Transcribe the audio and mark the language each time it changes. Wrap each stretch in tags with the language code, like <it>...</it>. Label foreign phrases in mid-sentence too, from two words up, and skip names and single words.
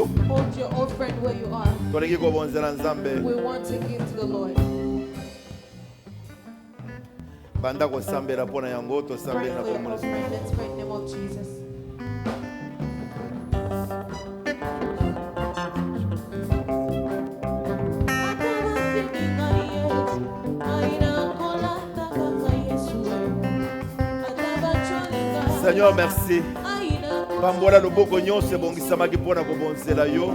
<en>Hold your offering where you are.</en> <ln>Tolingi kobonzela nzambe.</ln> <en>We want to give to the Lord.</en> <ln>Banda kosambela mpona yango</ln> <en>Pray</en> <ln>tosambela na</ln> <en>for your</en> <ln>kombo Yesu.</ln> <en>offering. Let's pray in the name of Jesus.</en> <fr>Seigneur, merci.</fr> <ln>Pambola loboko nyonso ebongisamaki mpona kobonzela yo.</ln>